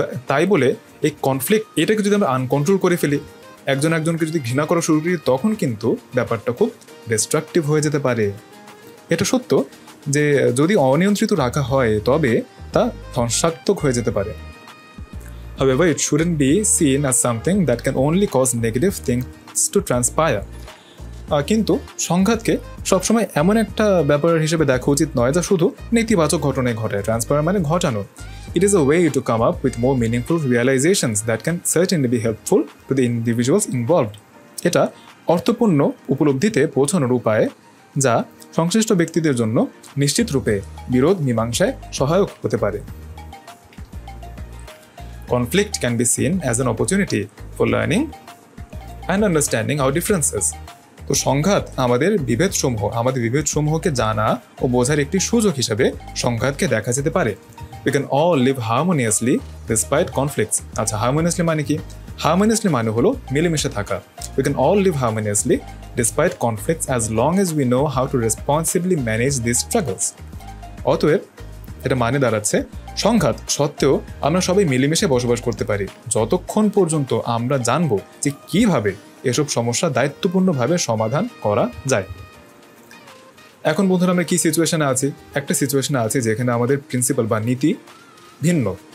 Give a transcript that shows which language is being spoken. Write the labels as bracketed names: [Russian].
[Bangla] তাই বলে এই কনফ্লিক্ট এটাকে যদি আমরা আনকন্ট্রোল করে ফেলি, একজনকে যদি ঘৃণা করা শুরু করি, তখন কিন্তু ব্যাপারটা খুব ডিস্ট্রাকটিভ হয়ে যেতে পারে। এটা সত্য যে যদি অনিয়ন্ত্রিত রাখা হয় তবে তা ধ্বংসাত্মক হয়ে যেতে পারে। [English] However, it shouldn't be seen as something that can only cause negative things to transpire. [Bangla] কিন্তু সংঘাতকে সবসময় এমন একটা ব্যাপার হিসেবে দেখা উচিত নয় যা শুধু নেতিবাচক ঘটনায় ঘটে। ট্রান্সপায়ার মানে ঘটানো। [English] It is a way to come up with more meaningful realizations that can certainly be helpful to the individuals involved. [Bangla] এটা অর্থপূর্ণ উপলব্ধিতে পৌঁছানোর উপায় যা সংশ্লিষ্ট ব্যক্তিদের জন্য নিশ্চিত রূপে বিরোধ মীমাংসায় সহায়ক হতে পারে। [English] Conflict can be seen as an opportunity for learning and understanding our differences. [Bangla] তো সংঘাত আমাদের বিভেদসমূহকে জানা ও বোঝার একটি সুযোগ হিসেবে সংঘাতকে দেখা যেতে পারে। [English] We can all live harmoniously despite conflicts. [Bangla] আচ্ছা, harmoniously মানে কি? Harmoniously মানে হলো মিলেমিশে থাকা। [English] We can all live harmoniously despite conflicts as long as we know how to responsibly manage these struggles. [Bangla] অতএব এটা মানে দাঁড়াচ্ছে সংঘাত সত্ত্বেও আমরা সবাই মিলেমিশে বসবাস করতে পারি যতক্ষণ পর্যন্ত আমরা জানবো যে কিভাবে এসব সমস্যা দায়িত্বপূর্ণভাবে সমাধান করা যায়। এখন বন্ধুরা আমরা কি সিচুয়েশনে আছি? একটা সিচুয়েশনে আছি যেখানে আমাদের প্রিন্সিপাল বা নীতি ভিন্ন।